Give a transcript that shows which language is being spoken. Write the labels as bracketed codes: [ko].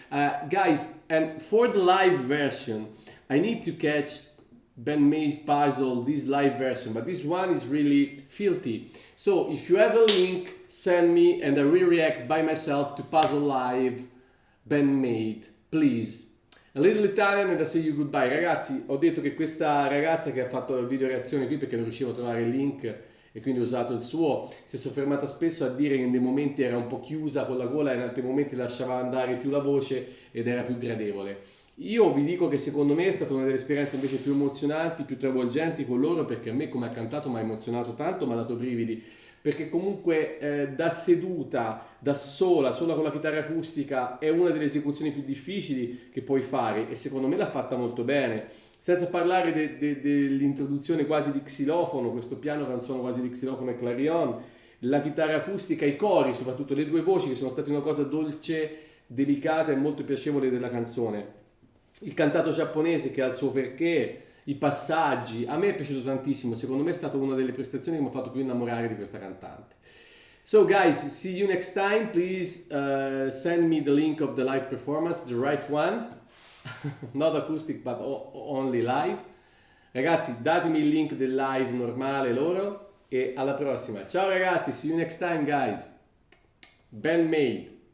[en] Guys, and for the live version, I need to catch Band-Maid Puzzle, this live version, but this one is really filthy. So if you have a link, send me and I will react by myself to Puzzle Live Band-Maid, please. A little Italian and I say you goodbye. [it] Ragazzi, ho detto che questa ragazza che ha fatto il video reazione qui perché non riuscivo a trovare il link e quindi ho usato il suo, si è soffermata spesso a dire che in dei momenti era un po' chiusa con la gola e in altri momenti lasciava andare più la voce ed era più gradevole. Io vi dico che secondo me è stata una delle esperienze invece più emozionanti, più travolgenti con loro, perché a me come ha cantato mi ha emozionato tanto, mi ha dato brividi, perché comunque da seduta, da sola con la chitarra acustica è una delle esecuzioni più difficili che puoi fare e secondo me l'ha fatta molto bene, senza parlare dell'introduzione quasi di xilofono, questo piano che ha un suono quasi di xilofono e clarion, la chitarra acustica, i cori, soprattutto le due voci che sono state una cosa dolce, delicata e molto piacevole della canzone. Il cantato giapponese che ha il suo perché, i passaggi, a me è piaciuto tantissimo, secondo me è stata una delle prestazioni che mi ha fatto più innamorare di questa cantante. [en] So guys, see you next time, please send me the link of the live performance, the right one, not acoustic but only live. [it] Ragazzi, datemi il link del live normale loro e alla prossima. Ciao ragazzi, [en] see you next time guys. [it] Band-Maid.